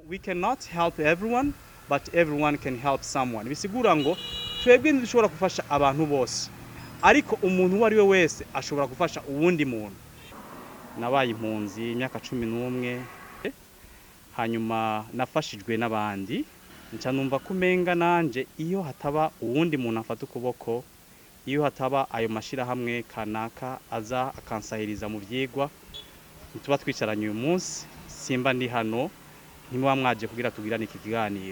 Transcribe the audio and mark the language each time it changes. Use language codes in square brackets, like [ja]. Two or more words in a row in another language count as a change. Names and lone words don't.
[en] we cannot help everyone but everyone can help someone. [rn] Bisigura ngo twebwe dushobora gufasha abantu bose, ariko umuntu uwo ari we wese ashobora gufasha uwundi muntu. Nabaye impunzi imyaka 11, hanyuma nafashijwe n'abandi, nca numva kumenga nanje iyo hataba uwundi muntu afata ukuboko, iyo hataba ayo mashira hamwe kanaka aza akansahiriza mu vyigwa, tuba twicaranye uyu munsi simba ndi hano, ntimuba mwaje kugira tugirane iki kiganiro.